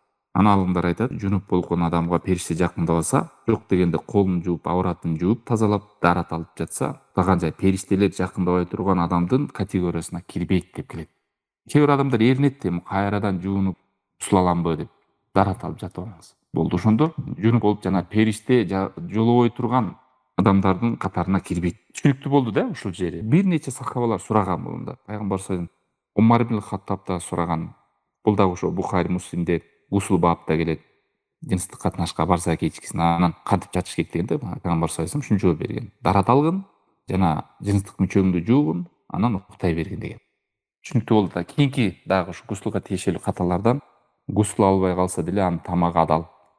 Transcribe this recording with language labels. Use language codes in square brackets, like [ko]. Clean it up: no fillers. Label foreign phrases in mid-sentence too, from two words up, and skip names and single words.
[ky] Анан алымдар айтат, жунуп болгон адамга периште жакындабаса, жок дегенде колун жууп, авратын жууп, тазалап, дарат алып жатса, уктаган жай периштелер жакындабай турган адамдын категориясына кирбейт деп келет. Кээ бир адамдар эринет, эми кайрадан жуунуп, гусул аламбы деп, дарат алып жатып алыңыз. Болду, ошондо жунуп болуп жана периште жолобой турган адамдардын катарына кирбейт. Түшүнүктүү болду да ушул жери. Бир нече сахабалар сураган мында. Пайгамбар [ar] صلى الله عليه [ky] Умар ибн Хаттаб да сураган. Бул да ошо Бухари, Муслимде гусул бабында келет. Жыныстык катнашка барса кечкисин анан кантип жатыш керек дегенде Пайгамбар [ar] صلى الله عليه [ky] ушунча жооп берген. Дарат алгын жана жыныстык мүчөңдү жуугун, анан уктай бергин деген. Түшүнүктүү болду да. Кийинки дагы ушу гусулга тиешелүү каталардан гусул албай калса деле анын тамагы адал.